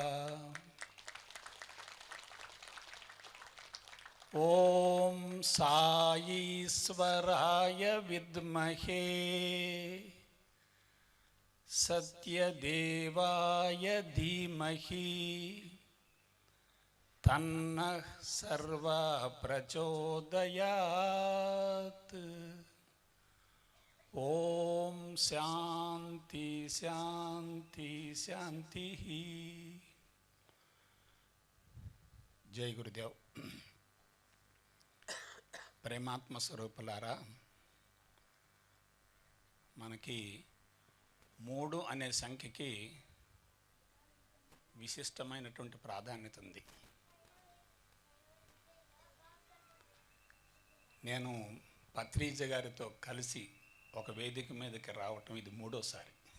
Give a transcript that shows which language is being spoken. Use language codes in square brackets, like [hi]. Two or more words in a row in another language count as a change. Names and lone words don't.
[sa] ओम साईश्वराय विद्महे सत्यदेवाय धीमहि तन्नः सर्वः प्रचोदयात्। ओम शांति शांति शांति। जय गुरुदेव। [te] ప్రేమాత్మ స్వరూపులారా, మనకి 3 అనే సంఖ్యకి విశిష్టమైనటువంటి ప్రాధాన్యత ఉంది. నేను పత్రిజ గారితో కలిసి ఒక వేదిక మీదకి రావటం ఇది 3వసారి.